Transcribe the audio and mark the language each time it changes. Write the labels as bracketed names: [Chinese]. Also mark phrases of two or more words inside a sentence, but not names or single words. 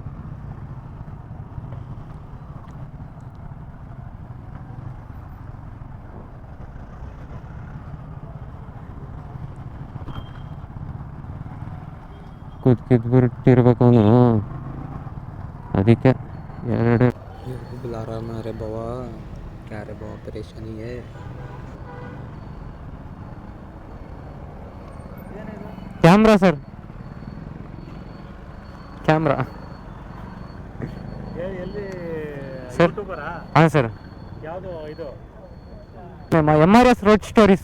[Kannada] ಬಿಟ್ಟಿರ್ಬೇಕು ಅವನು. ಅದಕ್ಕೆ ಎರಡು [Hindi] बुला रहा बाबा क्या रे बाबा परेशानी है. [English] camera sir, camera sir. [Kannada] ಹಾಂ ಸರ್. ಯಾವುದು ಇದು MRS ರೋಡ್ ಸ್ಟೋರೀಸ್